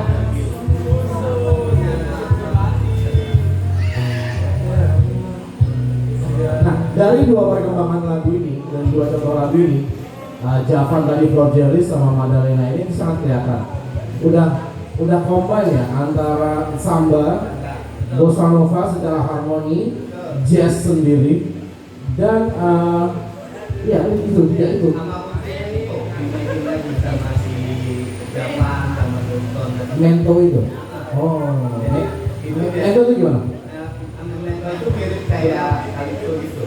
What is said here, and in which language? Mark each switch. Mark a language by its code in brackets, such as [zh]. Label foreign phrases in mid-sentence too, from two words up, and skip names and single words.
[id] Nah, dari dua perkembangan lagu ini dan dua contoh lagu ini, Javan tadi Florgelis sama Madalena ini sangat kelihatan. Udah combine ya antara samba, bossa nova secara harmoni, jazz sendiri, dan ya itu tidak itu. Sama Putri itu bikin lagi sama si Japan sama Johnson. Mento itu. Oh. Jadi itu dia. Mento itu gimana? Mento itu mirip kayak Kalito gitu.